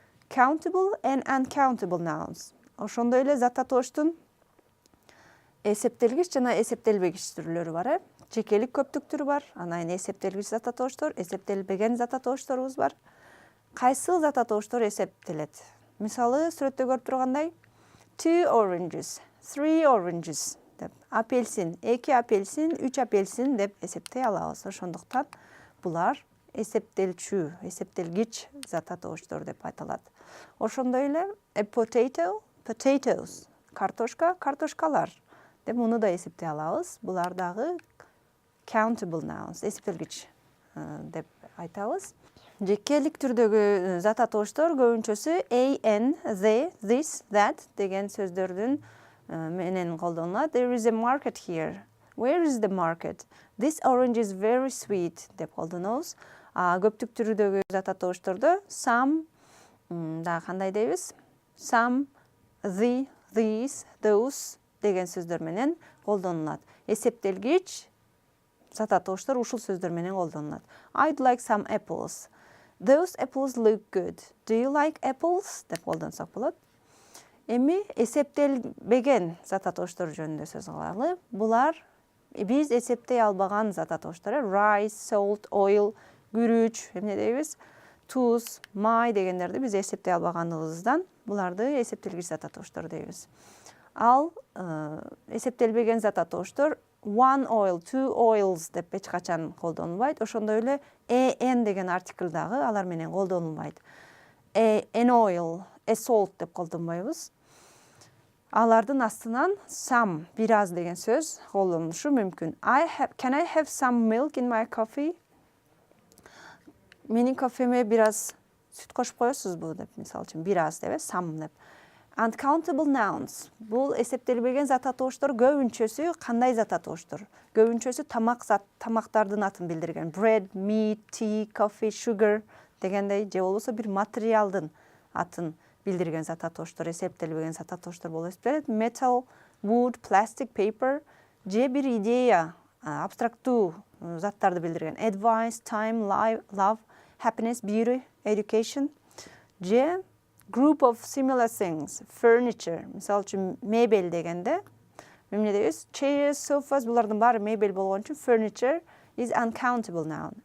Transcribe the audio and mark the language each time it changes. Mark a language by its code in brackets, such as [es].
[en] Countable and uncountable nouns. [ky] Ошондой эле зат атооштун эсептелгич жана эсептелбегич түрлөрү бар. Жекелик көптүк түрү бар. Анан эсептелгич зат атооштор, эсептелбеген зат атоошторубуз бар. Кайсыл зат атооштор эсептелет? Мисалы, сүрөттө көрүп тургандай, 2 oranges, 3 oranges деп. Апельсин, 2 апельсин, 3 апельсин деп эсептей алабыз. Ошондуктан булар эсептелчү, эсептелгич зат атооштор деп айтылат. Ошондой эле a potato, potatoes, картошка, картошкалар деп муну да эсептей алабыз. Булар дагы countable nouns, эсептелгич деп айтабыз. Жекелик түрдөгү зат атооштор көбүнчөсү an, they, this, that деген сөздөрдүн менен колдонулат. [en] There is a market here. Where is the market? This orange is very sweet [ky] деп колдонобуз. Көптүк түрүдөгү зат атооштордо some дагы кандай дейбиз? Some, the, these, those деген сөздөр менен колдонулат. Эсептелгич зат атооштор ушул сөздөр менен колдонулат. [en] I'd like some apples. Those apples look good. Do you like apples? [ky] деп колдонсок болот. Эми эсептелбеген зат атооштор жөнүндө сөз кылалы. Булар биз эсептей албаган зат атооштор. Rice, salt, oil, күрүч, эмне дейбиз? Туз, май дегендерди биз эсептей албаганыбыздан буларды эсептелгич зат атооштор дейбиз. Ал эсептелбеген зат атооштор one oil, two oils деп эч качан колдонулбайт. Ошондой эле an деген артикль дагы алар менен колдонулбайт. [en] An oil, a salt [ky] деп колдонбойбуз. Алардын астынан some, бир аз деген сөз колдонулушу мүмкүн. [en] Can I have some milk in my coffee? [ky] Менин кофеме бир аз сүт кошуп коесузбу деп, мисалы үчүн бир аз деп, some деп. [en] Uncountable nouns. [ky] Бул эсептелбеген зат атооштор көбүнчөсү кандай зат атооштор? Көбүнчөсү тамактардын атын билдирген. Bread, meat, tea, coffee, sugar дегендей же болбосо бир материалдын атын билдирген зат атооштор, эсептелбеген зат атооштор болуп эсептелет. Metal, wood, plastic, paper же бир идея, абстрактуу заттарды билдирген. Advice, time, love, happiness, beauty, education же group of similar things, furniture, мисалы үчүн мебель дегенде, эмне дейбиз? Chairs, sofas, булардын баары мебель болгон үчүн [en] furniture is uncountable noun.